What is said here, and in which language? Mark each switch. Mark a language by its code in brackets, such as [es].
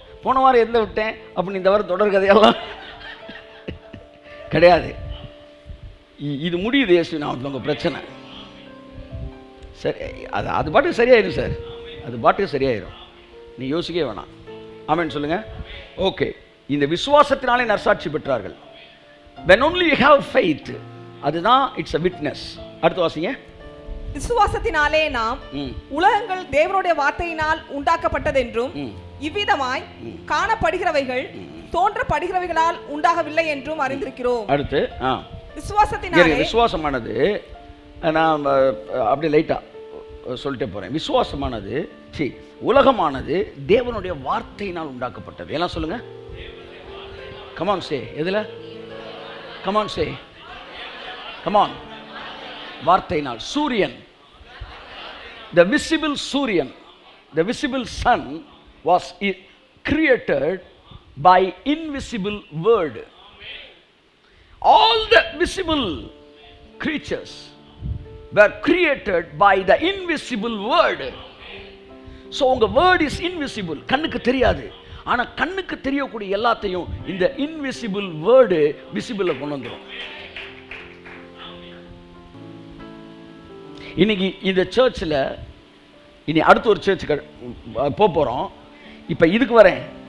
[ta] போன வாரம் எந்த விட்டேன் அப்படின்னு இந்த வாரம் தொடர் கதையெல்லாம் கிடையாது. இது முடியுது இயேசு நாமத்தில் உங்கள் பிரச்சனை. சரி, அது பாட்டுக்கு சரியாயிடும் சார், அது பாட்டுக்கு சரியாயிடும், நீ யோசிக்கவே வேணாம். ஆமென் சொல்லுங்கள். ஓகே, இந்த விசுவாசத்தினாலே நற்சாட்சி பெற்றார்கள். [en] when only you have faith, அதுதான் it's a witness. [ta] அடுத்து வாசிங்க. விசுவாசத்தினாலே நாம் உலகங்கள் தேவனுடைய வார்த்தையினால் உண்டாக்கப்பட்டதென்றும் இவ்விதமாய் காணப்படுகிறவைகள் தோன்றப்படுகிறவைகளால் உண்டாகவில்லை என்றும் அறிந்திருக்கிறோம். அடுத்து விசுவாசத்தினாலே, விசுவாசமானது நான் அப்படியே லைட்டாக சொல்லிட்டே போகிறேன். விசுவாசமானது உலகமானது தேவனுடைய வார்த்தையினால் உண்டாக்கப்பட்டது. எல்லாம் சொல்லுங்கள். [en] Come on say. [ta] எதில்? கமான் சே. கமான். வார்த்தையினால். [en] சூரியன், the visible சூரியன், the visible sun was created by invisible word. All the visible creatures were created by the invisible word. So உங்க word is invisible, [ta] கண்ணுக்கு தெரியாது. ஆனா கண்ணுக்கு தெரியக்கூடிய எல்லாத்தையும் இந்த [en] invisible word visible [ta] கொண்டு வந்துரும். இன்னைக்கு இந்த சர்ச்சில் இனி அடுத்து ஒரு சர்ச்சுக்கு போகிறோம். இப்போ இதுக்கு வரேன்.